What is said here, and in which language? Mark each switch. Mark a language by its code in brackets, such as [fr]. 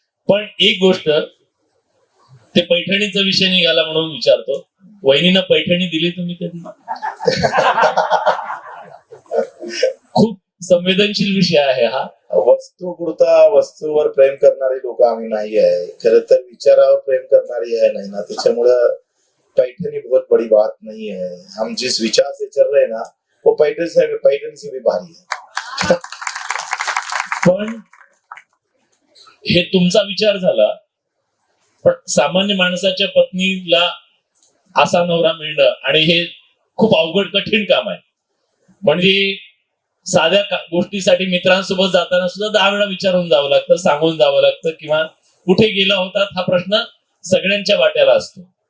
[mr] पण एक गोष्ट, ते पैठणीचा विषय निघाला म्हणून विचारतो, वहिनीनं पैठणी दिली तुम्ही कधी? खूप संवेदनशील विषय आहे हा. वस्तूवर प्रेम करणारी लोक आम्ही नाही आहे, खरं तर विचारावर प्रेम करणारी आहे नाही ना, त्याच्यामुळं पैठणी [hi] बहुत बड़ी बात नहीं है. हम जिस विचार से चल रहे हैं ना वो पैठणी से भी भारी है. [mr] पण हे तुमचा विचार झाला, पण सामान्य माणसाच्या पत्नीला असा नवरा मिळणं आणि हे खूप अवघड कठीण काम आहे. म्हणजे साध्या गोष्टीसाठी मित्रांसोबत जाताना सुद्धा 10 वेळा विचारून जावं लागतं, सांगून जावं लागतं, किंवा कुठे गेला होता हा प्रश्न सगळ्यांच्या वाट्याला असतो.